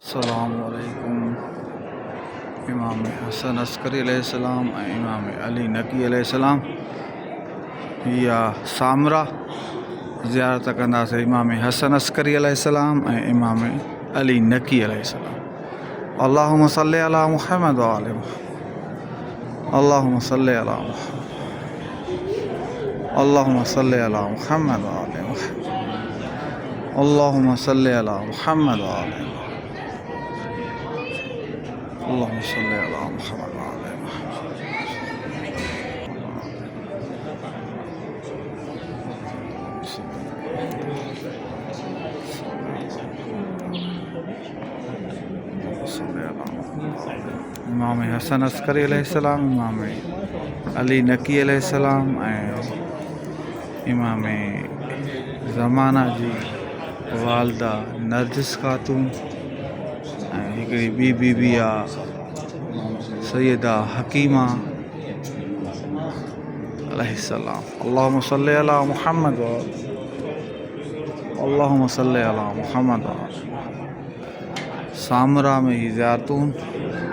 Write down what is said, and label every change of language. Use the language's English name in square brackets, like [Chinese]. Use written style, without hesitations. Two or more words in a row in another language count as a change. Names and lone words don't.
[Sindhi] अस्सलामुअलैकुम। इमाम हसन अस्करी अलैहिस्सलाम ऐं इमाम अली नकी अलैहिस्सलाम या सामरा ज़ियारत कंदासीं। इमाम हसन अस्करी अलैहिस्सलाम ऐं इमाम अली नकी अलैहिस्सलाम। [Arabic] اللهم صل على محمد وآل محمد. اللهم صل على محمد۔ اللهم صل على محمد وآل محمد. اللهم صل على محمد وآل محمد. اللهم صل على محمد وآل محمد. [Sindhi] इमाम हसन अस्करी अलैहिस्सलाम, इमाम अली नकी अलैहिस्सलाम ऐं इमाम ज़माना जी वालदा नरजिस खातून ऐं हिकिड़ी ॿी बीबी आहे सैयदा हकीमा अलैहिस्सलाम। [Arabic] اللهم صل على محمد و اللهم صل على محمد و [Sindhi] सामरा में ही ज़ियारतूं